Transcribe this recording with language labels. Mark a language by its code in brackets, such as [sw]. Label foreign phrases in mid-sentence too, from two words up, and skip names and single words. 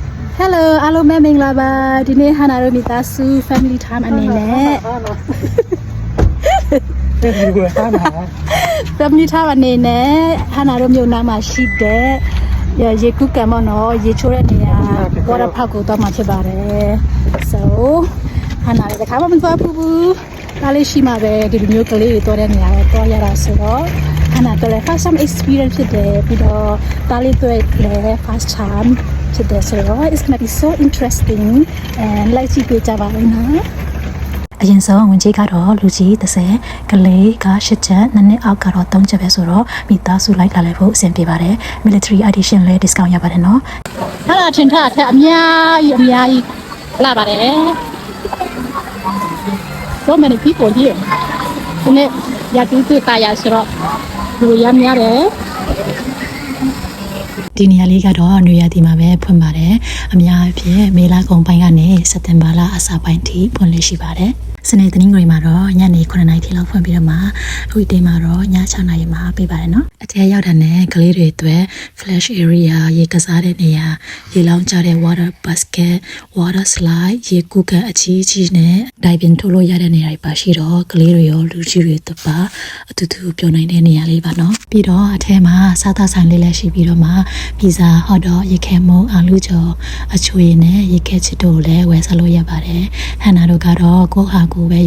[my] Hello အားလုံးပဲမင်္ဂလာပါဒီနေ့ဟာနာရိုမီတာဆူ [en] family time [my] အနေနဲ့ [en] family time [my] အနေနဲ့ဟာနာရိုမြို့နားမှာရှိတဲ့ရေကူးကံမနော်ရေချိုးတဲ့နေရာ water park ကိုတော့မှာဖြစ်ပါတယ် so ဟာနာလည်းတစ်ခါမှမသွားဘူးဒါလေးရှိမှပဲဒီလိုမျိုးကလေးတွေတော့တဲ့နေရာကိုတော့ရ တာဆိုတော့ဟာနာတော့လည်း [en] first time experience [my] ဖြစ်တယ်ပြီးတော့ဒါလေးတွေ့လည်း [en] first time [my] ဖြစ်တယ်ဆိုတော့ [en] it's gonna be so interesting and [my] လိုက်ကြည့်ပေးကြပါဦးနော်အရင်ဆုံးဝင်ကြီးကတော့လူကြီး30ကလေးက8ချက်နှစ်အောက်ကတော့3ချက်ပဲဆိုတော့မိသားစုလိုက်လာလဲဖို့အဆင်ပြေပါတယ် [en] military edition [my] လဲ discount ရပါတယ်နော်ဟာလာထင်ထားတဲ့အများကြီးလာပါတယ် [en] so many people here [my] ဒီနေ့ရတူတူတာရဆိုတော့လူရမ်းများတယ်ဒီနေရာလေးကတော့နွေရာသီမှာပဲဖွင့်ပါတယ်အများအပြားမေလကုန်ပိုင်းကနေစက်တင်ဘာလအစပိုင်းထိဖွင့်လို့ရှိပါတယ်စနေတနင်္ဂနွေမှာတော့ညနေ9:00နာရီထိလောက်ဖွင့်ပြီးတော့မှအခုဒီမှာတော့ည6:00နာရီမှာပြပါတယ်နော်အ ထက်ရောက်တဲ့နဲ့ကလေးတွေအတွက် [en] flash area [my] ရေကစားတဲ့နေရာရေလောင်းကြတဲ့ [en] water basket water slide [my] ရေကူးကန်အကြီးနဲ့ diving ထိုးလို့ရတဲ့နေရာတွေပါရှိတော့ကလေးတွေရောလူကြီးတွေတို့ပါအတူတူပြောနိုင်တဲ့နေရာလေးပါနော်ပြီး တော့အထက်မှာစားသောက်ဆိုင်လေးလည်းရှိပြီးတော့မှပီဇာ [en] hot dog [my] ရေခဲမုံအာလူကျော်အချွေနဲ့ရေခဲချစ်တို့လည်းဝယ်စားလို့ရပါတယ်ဟန်နာတို့ကတော့ကိုဟာကိုပဲ